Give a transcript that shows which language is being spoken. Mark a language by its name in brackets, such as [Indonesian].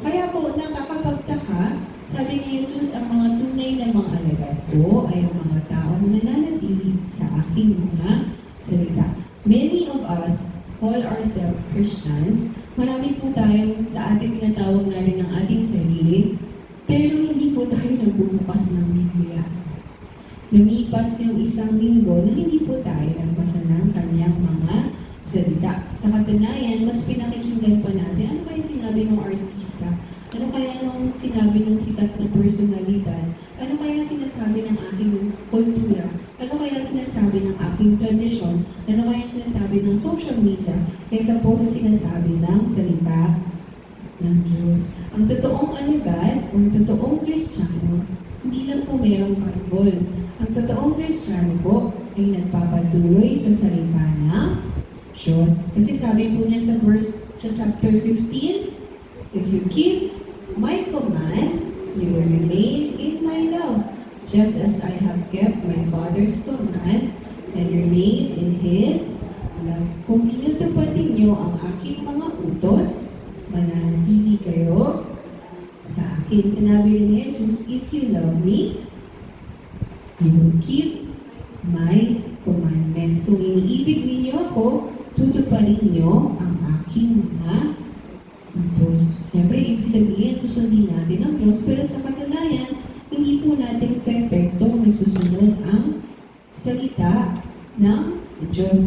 [Filipino] Kaya po, nakakapagtaka, sabi ni Jesus, ang mga tunay na mga alagad ko ay ang mga tao na nananatili sa aking mga salita. [English] Many of us call ourselves Christians. [Filipino] Marami po tayong sa ating tinatawag natin ng ating sarili, pero hindi po tayo nagbubukas ng Biblia. Lumipas yung isang linggo na hindi po tayo nagbasa ng kanyang mga salita. Sa katunayan, mas pinakikinggan pa natin, ano kaya sinabi ng artista? Ano kaya nung sinabi ng sikat na personalidad? Ano kaya sinasabi ng aking kultura? Ano kaya sinasabi ng aking tradisyon? Ano kaya sinasabi ng social media? Kaysa po sa sinasabi ng salita ng Diyos. Ang totoong alagad, ang totoong Kristiyano, hindi lang po mayroong Bible. Ang totoong Kristiyano po ay nagpapatuloy sa salita ng Diyos. Kasi sabi po niya sa chapter 15, [English] if you keep my commands, you will remain in my love, just as I have kept my Father's command and remain in His love. [Filipino] Kung tinutupad ninyo ang aking mga utos, mananatili kayo sa akin. Sinabi rin ni Jesus, [English] if you love me, you will keep my commandments. [Filipino] Kung iniibig ninyo ako, tutuparin niyo ang aking mga utos. Siyempre, ibig sabihin, susundin natin ang Diyos, pero sa katunayan, hindi po natin perfectong nasusunod ang salita ng Diyos.